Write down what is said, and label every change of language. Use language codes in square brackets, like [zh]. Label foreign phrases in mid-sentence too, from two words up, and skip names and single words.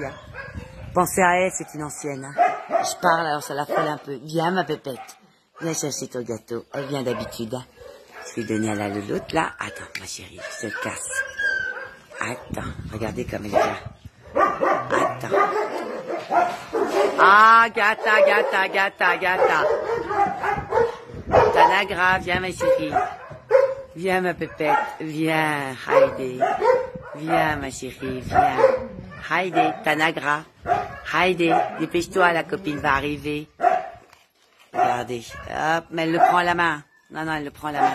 [fr] Pensez à elle, c'est une ancienne. Je parle, alors ça la frôle un peu. Viens, ma pépette. Viens chercher ton gâteau. Elle vient d'habitude. Je vais donner à la louloute, là. Attends, ma chérie, je te casse. Attends, regardez comme elle vient. Attends. Ah, gata, gata, gata, gata. Tanagra, viens, ma chérie. Viens, ma pépette. Viens, Heidi. Viens, ma chérie, viens. Heidi, Tanagra. Heidi, dépêche-toi, la copine va arriver. Regardez. Hop, mais elle le prend à la main. Non, non, elle le prend à la main.